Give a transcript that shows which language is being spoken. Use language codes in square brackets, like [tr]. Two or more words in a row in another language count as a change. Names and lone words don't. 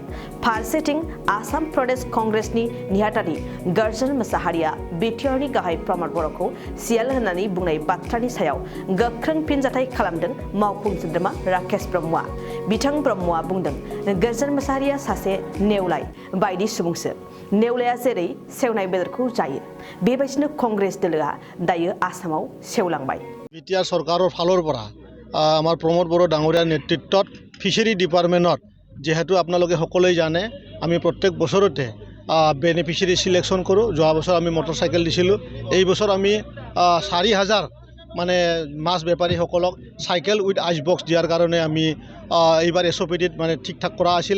[brx] फारसेथिं आसाम प्रदेश कंग्रेसनि नेहाथारि गर्जन मोसाहारिया बिटिआरनि गाहाय प्रमोद बर'खौ सियाल होननानै बुंनाय बाथ्रानि सायाव गोख्रों फिनजाथाय खालामदों मावफुं सोद्रोमा राकेश ब्रह्मआ। बिथां ब्रह्मआ बुंदों, गर्जन मोसाहारिया सासे नेवलाय बायदि सुबुंसो। नेवलाया जेरै सेवनाय बेदरखौ जायो बेबायदिनो कंग्रेस दोलोआ दायो आसामाव सेवलांबाय। [as] बिटिआर सरकाৰৰ ফালৰ পৰা আমাৰ প্ৰমোদ বড়ো ডাঙৰীয়াৰ নেতৃত্বত [en] fishery departmentত [as] যেহেতু আপোনালোকে সকলোৱে জানে আমি প্ৰত্যেক বছৰতে [en] beneficiary selection [as] কৰোঁ। যোৱা বছৰ আমি মটৰচাইকেল দিছিলোঁ। এই বছৰ আমি 4,000 মানে মাছ বেপাৰীসকলক [en] cycle with ice box [as] দিয়াৰ কাৰণে আমি এইবাৰ SOPDত মানে ঠিক ঠাক কৰা আছিলে।